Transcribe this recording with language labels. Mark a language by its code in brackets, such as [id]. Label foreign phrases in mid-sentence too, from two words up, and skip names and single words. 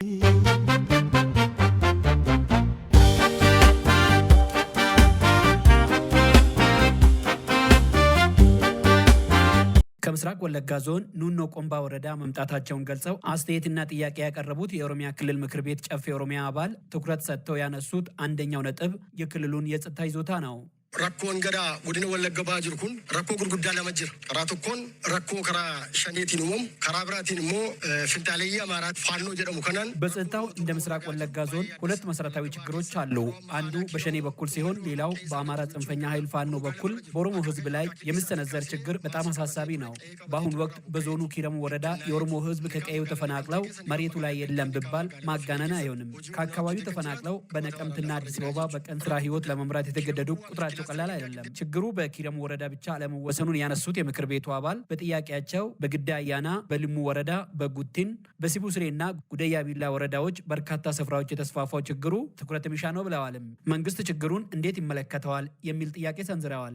[am] ከምስራቅ ወለጋ ዞን ኑኖ ቆምባ ወረዳ መምጣታቸውን ገልጸው አስተያየትና ጥያቄ ያቀረቡት የኦሮሚያ ክልል ምክር ቤት ጨፌ ኦሮሚያ አባል ትኩረት ሰጥተው ያነሱት አንደኛው ነጥብ የክልሉን የጸጥታ ይዞታ ነው። [om] rakkoon gadaa godina wallagga ba'aa jiru kun rakkoo gurguddaa lama jira. karaa tokkoon rakkoo karaa shaneetiin uumamu karaa biraatiin immoo finxaaleeyyii amaaraat faannoo jedhamu kanaan [am] በጸጥታው እንደ ምስራቅ ወለጋ ዞን 2 መሰረታዊ ችግሮች አሉ። አንዱ በሸኔ በኩል ሲሆን ሌላው በአማራ ጽንፈኛ ኃይል ፋኖ በኩል በኦሮሞ ሕዝብ ላይ የሚሰነዘር ችግር በጣም አሳሳቢ ነው። በአሁኑ ወቅት በዞኑ ኪረሙ ወረዳ የኦሮሞ ሕዝብ ከቀዩ ተፈናቅለው መሬቱ ላይ የለም ቢባል ማጋነን አይሆንም። ከአካባቢው ተፈናቅለው በነቀምትና አዲስ አበባ በቀን ስራ ህይወት ለመምራት የተገደዱ ቁጥራቸው ቀላል አይደለም። ችግሩ በኪረሙ ወረዳ ብቻ አለመወሰኑን ያነሱት የምክር ቤቱ አባል በጥያቄያቸው በግዳ አያና፣ በልሙ ወረዳ፣ በጉቲን፣ በሲቡ ስሬና ጉደያ ቢላ ወረዳዎች በርካታ ስፍራዎች የተስፋፋው ችግሩ ትኩረት የሚሻ ነው ብለዋል። መንግስት ችግሩን እንዴት ይመለከተዋል የሚል ጥያቄ ሰንዝረዋል።